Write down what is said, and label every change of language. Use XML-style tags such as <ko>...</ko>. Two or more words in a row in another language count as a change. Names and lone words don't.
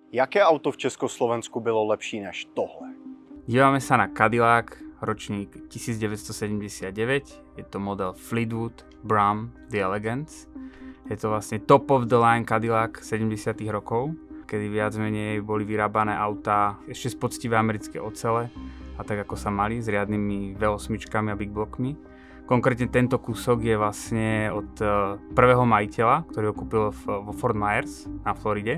<cs>Jaké auto v Československu bylo lepší než tohle?</cs> <sk>Dívame sa na Cadillac, ročník 1979. Je to model Fleetwood Brougham The Elegance. Je to vlastne</sk> <en>top of the line</en> <sk>Cadillac 70. rokov, kedy viac menej boli vyrábané autá ešte z poctivé americké ocele a tak ako sa mali, s riadnymi V8 a</sk> <en>big blockmi.</en> <sk>Konkrétne tento kúsok je vlastne od prvého majiteľa, ktorý ho kúpil vo Fort Myers na Floride.</sk>